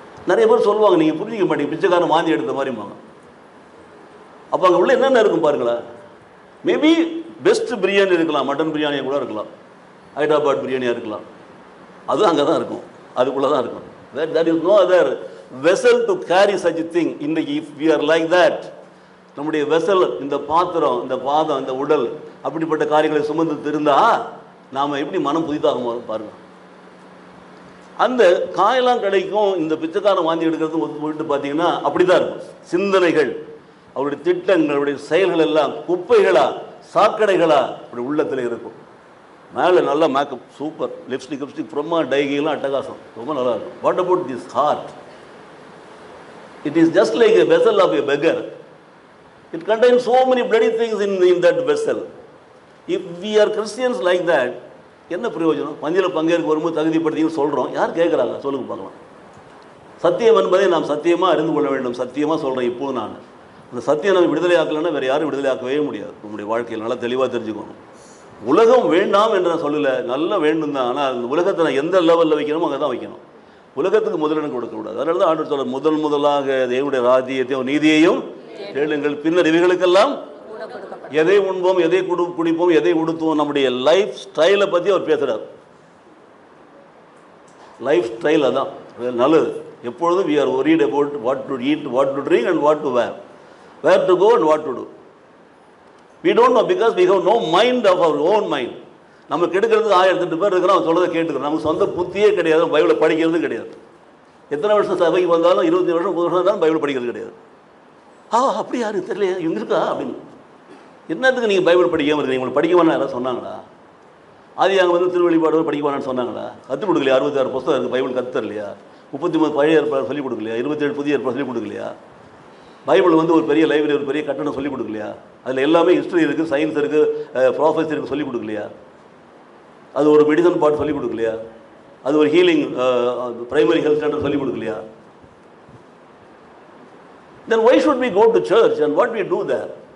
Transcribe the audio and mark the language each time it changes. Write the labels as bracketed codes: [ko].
[ta] நிறைய பேர் சொல்லுவாங்க, நீங்கள் புரிஞ்சிக்க மாட்டீங்க, பிச்சைக்காரன் வாந்தி எடுத்த மாதிரிம்பாங்க. அப்போ அங்கே உள்ள என்னென்ன இருக்கும் பாருங்களேன். மேபி பெஸ்ட் பிரியாணி இருக்கலாம், மட்டன் பிரியாணியாக கூட இருக்கலாம், ஹைதராபாத் பிரியாணியாக இருக்கலாம். அதுவும் அங்கே தான் இருக்கும், அதுக்குள்ளே தான் இருக்கும். [en] There is no other vessel to carry such a thing. [ta] இன்றைக்கி [en] if we are like that, [ta] நம்முடைய வெசல், இந்த பாத்திரம், இந்த பாதம், இந்த உடல், அப்படிப்பட்ட காரியங்களை சுமந்து இருந்தால் நாம் எப்படி மனம் புதிதாக பாருங்கள். அந்த காயலாங்கடைக்கும் இந்த பிச்சைக்காரன் வாந்தி எடுக்கிறதும் ஒத்து பார்த்தீங்கன்னா அப்படி தான் இருக்கும். சிந்தனைகள், அவருடைய திட்டங்கள், அவருடைய செயல்கள் எல்லாம் குப்பைகளா, சாக்கடைகளா அப்படி உள்ளத்தில் இருக்கும். மேலே நல்லா மேக்கப், சூப்பர், லிப்ஸ்டிக் ஃப்ரம்மா, டைகிலாம் அட்டகாசம், ரொம்ப நல்லா இருக்கும். [en] What about this heart? It is just like a vessel of a beggar. It contains so many bloody things in that vessel. If we are Christians like that, [ta] என்ன பிரயோஜனம்? பந்தியில் பங்கேற்க வரும்போது தகுதிப்படுத்தின்னு சொல்கிறோம், யார் கேட்குறாங்க? சொல்லுங்க பார்க்கலாம். சத்தியம் என்பதை நாம் சத்தியமாக அறிந்து கொள்ள வேண்டும். சத்தியமாக சொல்கிறேன் இப்போது நான். அந்த சத்தியம் நம்ம விடுதலை ஆக்கலைன்னா வேறு யாரும் விடுதலை ஆக்கவே முடியாது. நம்முடைய வாழ்க்கையில் நல்லா தெளிவாக தெரிஞ்சுக்கணும். உலகம் வேண்டாம் என்று நான் சொல்லலை, நல்லா வேண்டும் தான். ஆனால் அந்த உலகத்தை நான் எந்த லெவலில் வைக்கணுமோ அங்கே தான் வைக்கணும். உலகத்துக்கு முதலிடம் கொடுக்கக்கூடாது. அதனால தான் ஆண்டவர் சொல்ல, முதலாக தேவனுடைய ராஜ்யத்தையும் நீதியையும் கேளுங்கள், பின்னர் இவைகளுக்கெல்லாம் எதை உண்போம், எதை குடிப்போம், எதை உடுத்துவோம், நம்முடைய லைஃப் ஸ்டைலை பற்றி அவர் பேசுகிறார். லைஃப் ஸ்டைல் அதான் நல்லது. எப்பொழுதும் [en] we are worried about what to eat, what to drink and what to wear, where to go and what to do. we don't know because we have no mind of our own mind. [ta] நம்ம கெடுக்கிறதுக்கு 1008 பேர் இருக்கிறோம், அவன் சொல்றதை கேட்டுக்கிறோம். நமக்கு சொந்த புத்தியே கிடையாது, பைபிளை படிக்கிறது கிடையாது. எத்தனை வருஷம் சபைக்கு வந்தாலும் 20 வருஷம் 30 வருஷம் இருந்தாலும் பைபிள் படிக்கிறது கிடையாது. அப்படி யாரும் தெரியலையா, இவங்க இருக்கா அப்படின்னு. என்னத்துக்கு நீங்கள் பைபிள் படிக்காமல் இருக்கீங்க? உங்களுக்கு படிக்க வேணாம் யாராவது சொன்னாங்களா? அது அங்கே வந்து திருவெளிப்பாடு படிக்க வேணான்னு சொன்னாங்களா? கற்றுக் கொடுக்கலையா? 66 புத்தகம் இருக்குது, பைபிள் கற்றுத்தரலையா? 33 பழைய ஏற்பாடு சொல்லிக் கொடுக்கலையா? 27 புதிய ஏற்பாடு சொல்லிக் கொடுக்கலையா? பைபிள் வந்து ஒரு பெரிய லைப்ரரி, ஒரு பெரிய கட்டணம் சொல்லிக் கொடுக்கலையா? அதில் எல்லாமே ஹிஸ்ட்ரி இருக்குது, சயின்ஸ் இருக்குது, ப்ராஃபஸி இருக்குது, சொல்லிக் கொடுக்கலையா? அது ஒரு மெடிசன் பார்ட் சொல்லிக் கொடுக்கலையா? அது ஒரு ஹீலிங் பிரைமரி ஹெல்த் சென்டர் சொல்லிக் கொடுக்கலையா? [en] Then why should we go to church and what we do there?